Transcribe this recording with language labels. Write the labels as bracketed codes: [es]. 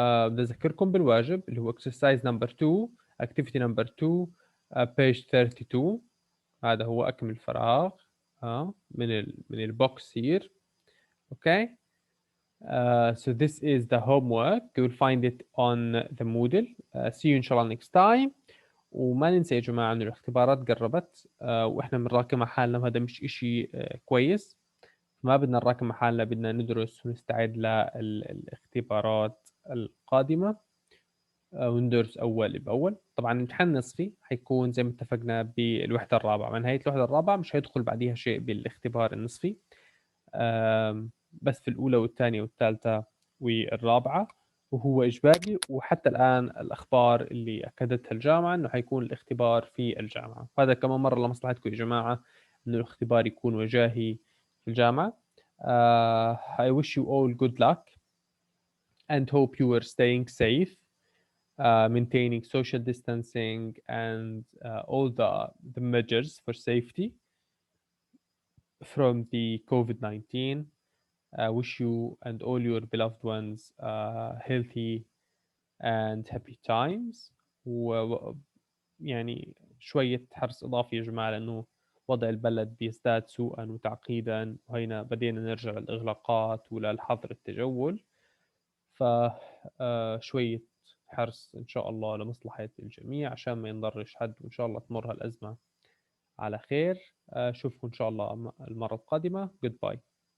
[ar] بذكركم بالواجب اللي هو [en] exercise number 2 activity number 2 page 32. [ar] هذا هو أكمل فراغ من البوكس here. [en] Okay. So this is the homework. You will find it on the Moodle. See you [ar] إن شاء الله [en] next time. [ar] وما ننسى يا جماعة إنه الاختبارات قربت وإحنا بنراكم على حالنا وهذا مش إشي كويس. ما بدنا نراكم على حالنا، بدنا ندرس ونستعد للاختبارات القادمة وندرس أول بأول. طبعا الامتحان النصفي حيكون زي ما اتفقنا بالوحدة الرابعة، مع نهاية الوحدة الرابعة مش هيدخل بعديها شيء بالاختبار النصفي، بس في الأولى والثانية والثالثة والرابعة وهو إجباري. وحتى الآن الأخبار اللي أكدتها الجامعة إنه حيكون الاختبار في الجامعة، وهذا كمان مرة لمصلحتكم يا جماعة إنه الاختبار يكون وجاهي في الجامعة. [en] I wish you all good luck and hope you are staying safe, maintaining social distancing and all the measures for safety from the COVID-19. wish you and all your beloved ones healthy and happy times. [ar] يعني شوية حرص إضافي يا جماعة، لأنه وضع البلد بيزداد سوءًا وتعقيدًا، وهينا بدينا نرجع للإغلاقات وللحظر التجول، ف شوية حرص إن شاء الله لمصلحة الجميع عشان ما ينضرش حد، وإن شاء الله تمر هالأزمة على خير. أشوفكم إن شاء الله المرة القادمة. [en] Goodbye.